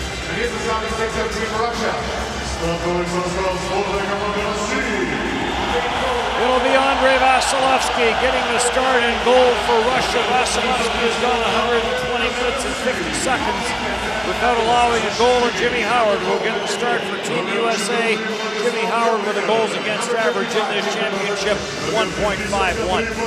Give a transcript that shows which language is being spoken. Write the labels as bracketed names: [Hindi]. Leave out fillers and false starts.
[English] And here's the starting six-up team for Russia. [Russian] Стартовый состав сборной команды России. [English] It'll be Andrei Vasilevsky getting the start in goal for Russia. Vasilevsky has gone 120 minutes and 50 seconds without allowing a goal, and Jimmy Howard will get the start for Team USA. Jimmy Howard with a goals against average in this championship, 1.51.